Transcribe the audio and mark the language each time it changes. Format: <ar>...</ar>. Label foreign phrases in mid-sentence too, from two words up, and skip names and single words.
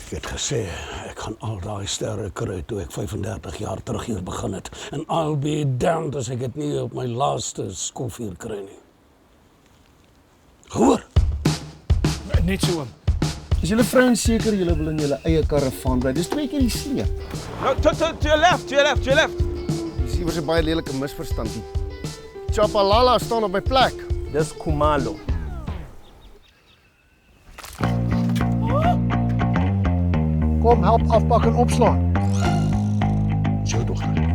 <af>Ek het gesê, ek gaan al daai sterre kry toe ek 35 jaar terug hier begin het. En</af> <en>I'll be damned</en> <af>as ek dit nie op my laaste skofuur kry nie. Hoor! Net so oom. Is julle vrouens seker julle wil in julle eie karavaan bly? Dis 2 keer die see.</af> <en>No, to your left.</en> <af>Dis iewers 'n baie lelike misverstand. Chapalala staan op my plek. Dis Khumalo. Kom, help afpak en opslaan. Jou dogter.</af>